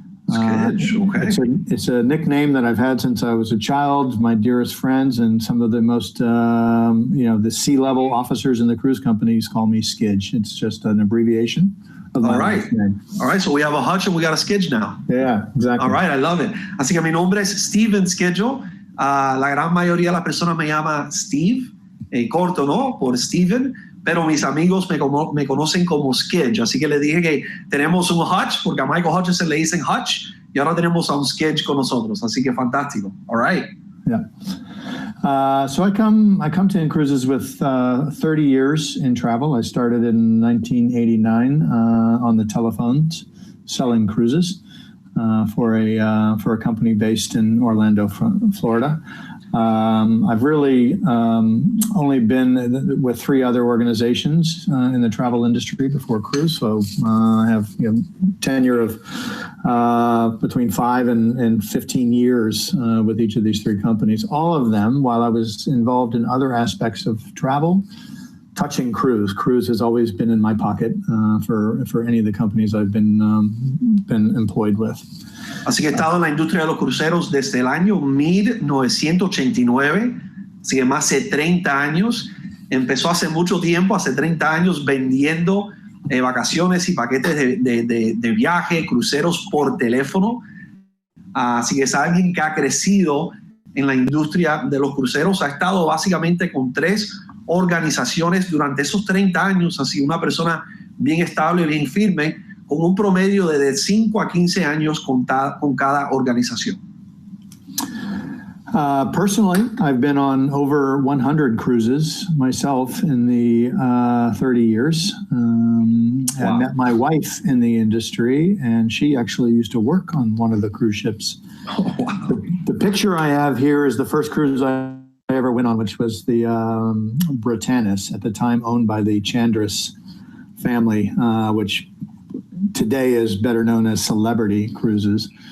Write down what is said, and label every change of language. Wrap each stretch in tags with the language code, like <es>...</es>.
<en>Okay. It's a nickname that I've had since I was a child. My dearest friends and some of the most, the C-level officers in the cruise companies call me Skidge. It's just an abbreviation of my last name. All right, so we have a Hutch and we got a Skidge now. Yeah, exactly. All right, I love it.</en> <es>Así que mi nombre es Steven Skidgel. La gran mayoría de las personas me llama Steve, corto, ¿no? Por Steven. Pero mis amigos me conocen como Skidge, así que le dije que tenemos un Hutch, porque a Michael Hutchison le dicen Hutch, y ahora tenemos a un Skidge con nosotros, así que fantástico.</es> <en>All right. Yeah. So I come to In-Cruises with 30 years in travel. I started in 1989 on the telephones selling cruises for a company based in Orlando, Florida. I've really only been with 3 other organizations in the travel industry before cruise, so I have tenure of between 5 and 15 years with each of these 3 companies. All of them, while I was involved in other aspects of travel, touching cruise. Cruise has always been in my pocket for any of the companies I've been employed with.</en> <es>Así que he estado en la industria de los cruceros desde el año 1989, así que más de 30 años. Empezó hace mucho tiempo, hace 30 años, vendiendo vacaciones y paquetes de viaje, cruceros por teléfono. Así que es alguien que ha crecido en la industria de los cruceros. Ha estado básicamente con 3 organizaciones durante esos 30 años. Así una persona bien estable, bien firme, con un promedio de 5 a 15 años con cada organización.</es> <en>Personally, I've been on over 100 cruises myself in the 30 years. I met my wife in the industry, and she actually used to work on one of the cruise ships. Oh, wow. The picture I have here is the first cruise I ever went on, which was the Britannis, at the time owned by the Chandris family, which today is better known as Celebrity Cruises.</en>